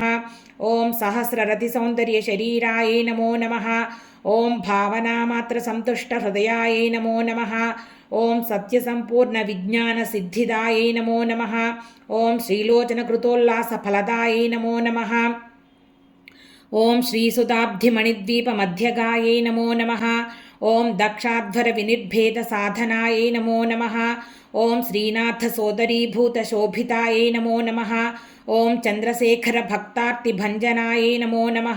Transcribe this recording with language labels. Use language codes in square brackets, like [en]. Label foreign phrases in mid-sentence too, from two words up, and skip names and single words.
[sa] ॐ सहस्ररतिसौन्दर्यशरीरायै नमो नमः। ॐ भावनामात्रसन्तुष्टहृदयायै नमो नमः। ॐ सत्यसम्पूर्णविज्ञानसिद्धिदायै नमो नमः। ॐ श्रीलोचनकृतोल्लासफलदायै नमो नमः। ఓం శ్రీసుతాబ్ధిమణిద్వీపమధ్యగాయై నమో నమః. ఓం దక్షాధ్వరవినిర్భేదసాధనాయై నమో నమః. ఓం శ్రీనాథసోదరీభూతశోభితాయై నమో నమః. ఓం చంద్రశేఖరభక్తార్తిభంజనాయై నమో నమః.